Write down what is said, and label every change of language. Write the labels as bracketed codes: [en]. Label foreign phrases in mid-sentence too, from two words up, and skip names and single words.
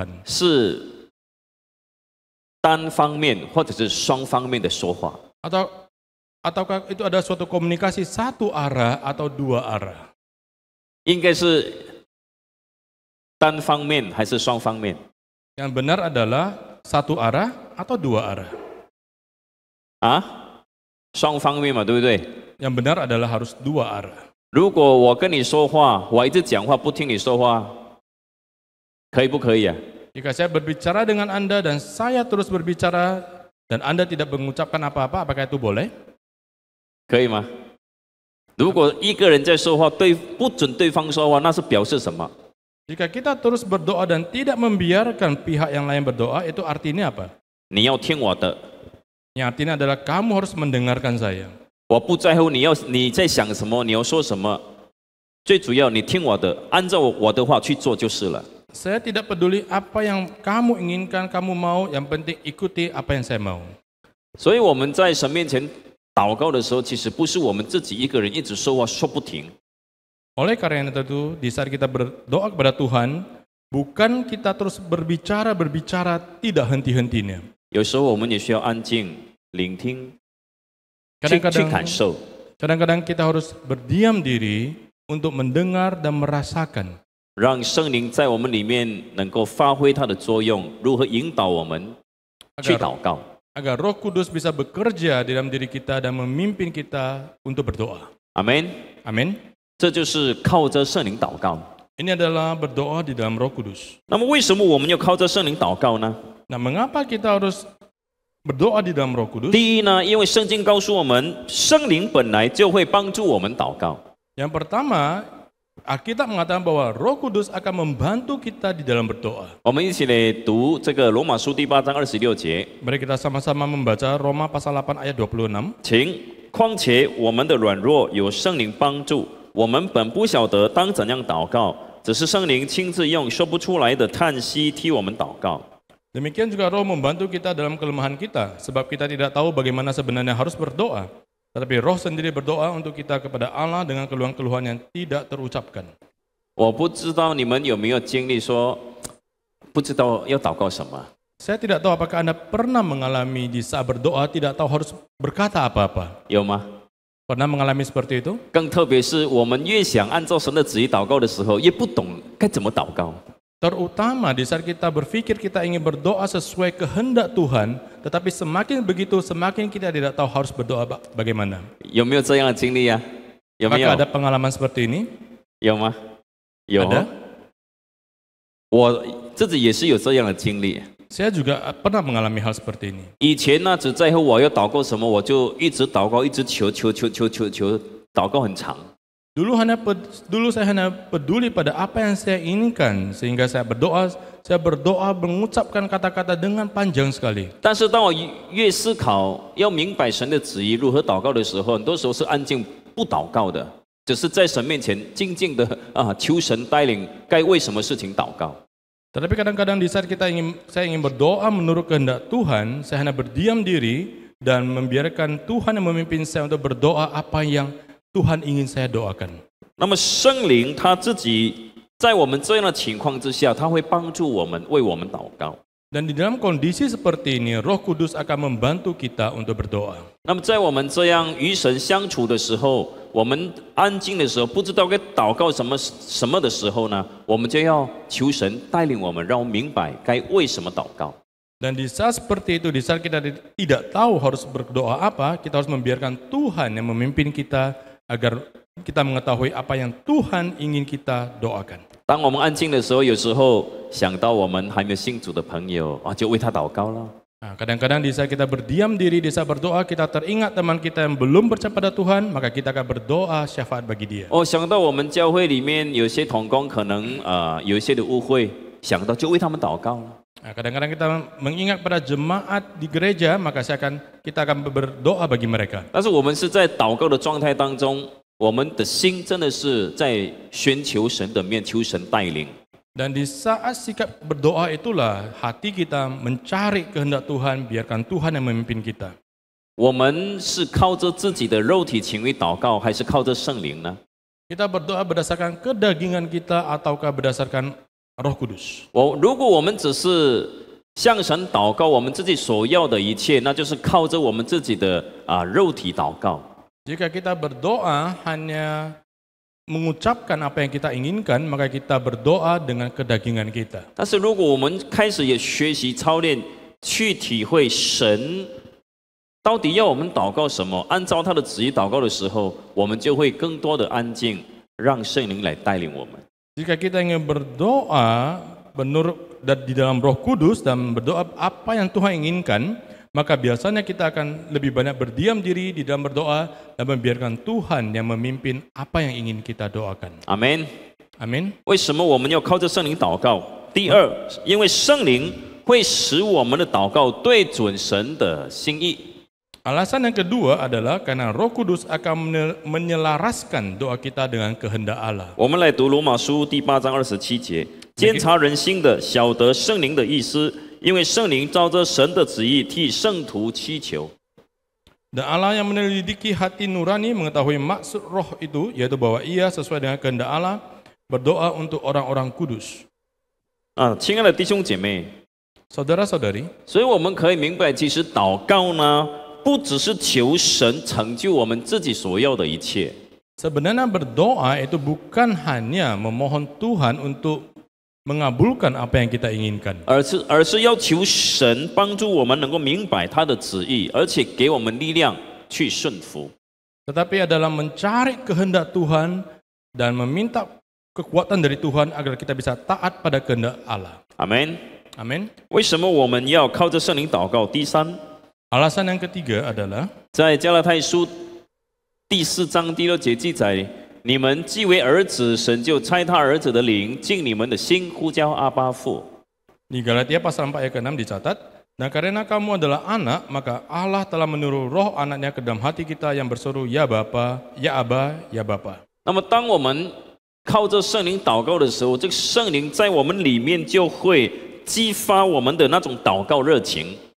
[zh] 是单方面或者是双方面的说话？ [id] Ataukah itu ada suatu komunikasi satu arah atau dua arah? [zh] 应该是单方面还是双方面？ [id] Yang benar adalah satu arah atau dua arah? [zh] 双方面嘛，对不对？ [id] Yang benar adalah harus dua arah. [zh] 如果我跟你说话，我一直讲话不听你说话，可以不可以啊？ [id] Jika saya berbicara dengan Anda dan saya terus berbicara dan Anda tidak mengucapkan apa-apa, apakah itu boleh? [zh] 可以吗？如果一个人在说话，不准对方说话，那是表示什么？ [id] Jika kita terus berdoa dan tidak membiarkan pihak yang lain berdoa, itu artinya apa? [zh] 你要听我的， [id] Yang artinya adalah kamu harus mendengarkan saya. [zh] 我不在乎你在想什么，你要说什么，最主要你听我的，按照我的话去做就是了。 [id] Saya tidak peduli apa yang kamu inginkan, kamu mau, yang penting ikuti apa yang saya mau. [zh] 所以我们在神面前祷告的时候，其实不是我们自己一个人一直说话说不停。 [id] Oleh karena itu, di saat kita berdoa kepada Tuhan, bukan kita terus berbicara tidak henti-hentinya. [zh] 有时候我们也需要安静聆听，去 [id] Kadang-kadang [zh] 感受。 [id] kadang-kadang kita harus berdiam diri untuk mendengar dan merasakan. [zh] 让圣灵在我们里面能够发挥它的作用，如何引导我们去祷告。 [id] Agar Roh Kudus bisa bekerja di dalam diri kita dan memimpin kita untuk berdoa. [zh] 阿门。 [id] Amin. [zh] 这就是靠着圣灵祷告。 [id] Ini adalah berdoa di dalam Roh Kudus. [zh] 那么为什么我们要靠着圣灵祷告呢？ [id] Nah, mengapa kita harus berdoa di dalam Roh Kudus? [zh] 第一呢，因为圣经告诉我们，圣灵本来就会帮助我们祷告。 [id] Yang pertama, Alkitab mengatakan bahwa Roh Kudus akan membantu kita di dalam berdoa. [zh] 我们一起来读这个罗马书第8章26节， [id] Mari kita sama-sama membaca Roma pasal 8 ayat 26. [zh] 请况且我们的软弱有圣灵帮助，我们本不晓得当怎样祷告，只是圣灵亲自用说不出来的叹息替我们祷告。 [id] Demikian juga Roh membantu kita dalam kelemahan kita, sebab kita tidak tahu bagaimana sebenarnya harus berdoa. Tetapi Roh sendiri berdoa untuk kita kepada Allah dengan keluhan-keluhan yang tidak terucapkan. [zh] 我不知道你们有没有经历说，不知道要祷告什么。 [id] Saya tidak tahu apakah Anda pernah mengalami di saat berdoa tidak tahu harus berkata apa-apa. [zh] 有吗？ [id] Pernah mengalami seperti itu? [zh] 更特别是我们越想按照神的旨意祷告的时候，越不懂该怎么祷告。 [id] Terutama di saat kita berpikir kita ingin berdoa sesuai kehendak Tuhan, tetapi semakin begitu semakin kita tidak tahu harus berdoa bagaimana. [zh] 有没有这样的经历呀、有没有 [id] Apakah ada pengalaman seperti ini? [zh] 有吗？有。 [id] Ada? [zh] 我自己也是有这样的经历。 [id] Saya juga pernah mengalami hal seperti ini. [zh] 以前呢，只在乎我要祷告什么，我就一直祷告，一直求，祷告很长。 [id] Dulu saya hanya peduli pada apa yang saya inginkan, sehingga saya berdoa mengucapkan kata-kata dengan panjang sekali. [zh] 但是当我越思考要明白神的旨意如何祷告的时候，很多时候是安静不祷告的，只是在神面前静静的求神带领该为什么事情祷告。 [id] Tetapi kadang-kadang di saat saya ingin berdoa menurut kehendak Tuhan, saya hanya berdiam diri dan membiarkan Tuhan yang memimpin saya untuk berdoa apa yang Tuhan ingin saya doakan. [zh] 那么圣灵他自己在我们这样的情况之下，他会帮助我们为我们祷告。 [id] Dan di dalam kondisi seperti ini, Roh Kudus akan membantu kita untuk berdoa. [zh] 那么在我们这样与神相处的时候，我们安静的时候，不知道该祷告什么的时候呢，我们就要求神带领我们，让我们明白该为什么祷告。 [id] Dan di saat seperti itu, di saat kita tidak tahu harus berdoa apa, kita harus membiarkan Tuhan yang memimpin kita agar kita mengetahui apa yang Tuhan ingin kita doakan. [zh] 当我们安静的时候，有时候想到我们还没有信主的朋友啊，就为他祷告了。 [id] Nah, kadang-kadang di saat kita berdiam diri, di saat berdoa, kita teringat teman kita yang belum percaya pada Tuhan, maka kita akan berdoa syafaat bagi dia. [zh] 哦，想到我们教会里面有些同工可能有一些的误会，想到就为他们祷告了。 [id] Nah, kadang-kadang kita mengingat pada jemaat di gereja, maka kita akan berdoa bagi mereka. [zh] 但是我们是在祷告的状态当中，我们的心真的是在寻求神的面，求神带领。 [id] Dan di saat sikap berdoa itulah hati kita mencari kehendak Tuhan, biarkan Tuhan yang memimpin kita. [zh] 我们是靠着自己的肉体情欲祷告，还是靠着圣灵呢？ [id] Kita berdoa berdasarkan kedagingan kita ataukah berdasarkan Roh Kudus? [zh] 如果我们只是向神祷告我们自己所要的一切，那就是靠着我们自己的肉体祷告。 [id] Jika kita berdoa hanya mengucapkan apa yang kita inginkan, maka kita berdoa dengan kedagingan kita. [zh] 但是如果我们开始也学习操练，去体会神到底要我们祷告什么，按照他的旨意祷告的时候，我们就会更多的安静，让圣灵来带领我们。 [id] Jika kita ingin berdoa menurut di dalam Roh Kudus dan berdoa apa yang Tuhan inginkan, maka biasanya kita akan lebih banyak berdiam diri di dalam berdoa dan membiarkan Tuhan yang memimpin apa yang ingin kita doakan. [zh] 阿门。 [id] Amin. [zh] 为什么我们要靠着圣灵祷告？第二，因为圣灵会使我们的祷告对准神的心意。 [id] Alasan yang kedua adalah karena Roh Kudus akan menyelaraskan doa kita dengan kehendak Allah. [zh] 我们来读罗马书第8章27节，监察人心的，晓得圣灵的意思，因为圣灵照着神的旨意替圣徒祈求。 [id] Dan Allah yang menyelidiki hati nurani mengetahui maksud roh itu, yaitu bahwa ia sesuai dengan kehendak Allah berdoa untuk orang-orang kudus. [zh] 亲爱的弟兄姐妹， [id] Saudara-saudari, [zh] 所以我们可以明白，其实祷告呢，不只是求神成就我们自己所要的一切， [id] sebenarnya berdoa itu bukan hanya memohon Tuhan untuk mengabulkan apa yang kita inginkan, [zh] 而是要求神帮助我们能够明白他的旨意，而且给我们力量去顺服。 [id] tetapi adalah mencari kehendak Tuhan dan meminta kekuatan dari Tuhan agar kita bisa taat pada kehendak Allah. [zh] 阿门。 [id] Amin. [zh] 为什么我们要靠着圣灵祷告？第三， [id] Alasan yang ketiga adalah [zh] 在加拉太书第4章第6节记载：你们既为儿子，神就差他儿子的灵进你们的心，呼叫阿巴父。 [id] di Galatia pasal 4 ayat ke-6 dicatat, nah karena kamu adalah anak, maka Allah telah menurun roh anaknya ke dalam hati kita yang berseru, ya Bapa, ya Aba, ya Bapa. [zh] 那么，当我们靠着圣灵祷告的时候，这个圣灵在我们里面就会激发我们的那种祷告热情。